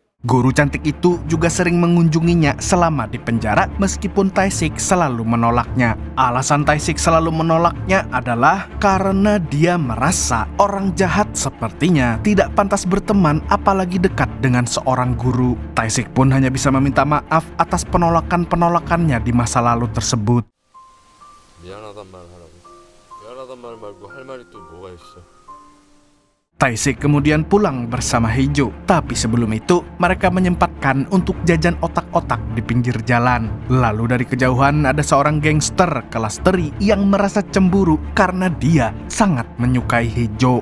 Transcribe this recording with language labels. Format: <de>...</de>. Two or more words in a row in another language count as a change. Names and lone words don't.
<id>Guru cantik itu juga sering mengunjunginya selama di penjara meskipun Tae-sik selalu menolaknya. Alasan Tae-sik selalu menolaknya adalah karena dia merasa orang jahat sepertinya tidak pantas berteman apalagi dekat dengan seorang guru. Tae-sik pun hanya bisa meminta maaf atas penolakannya di masa lalu tersebut.</id> <ko>미안하단 말 하라고. 미안하단 말 말고 할 말이 또 뭐가 있어?</ko> <id>Tae-sik kemudian pulang bersama Hejo, tapi sebelum itu mereka menyempatkan untuk jajan otak-otak di pinggir jalan. Lalu dari kejauhan ada seorang gangster kelas teri yang merasa cemburu karena dia sangat menyukai Hejo.</id>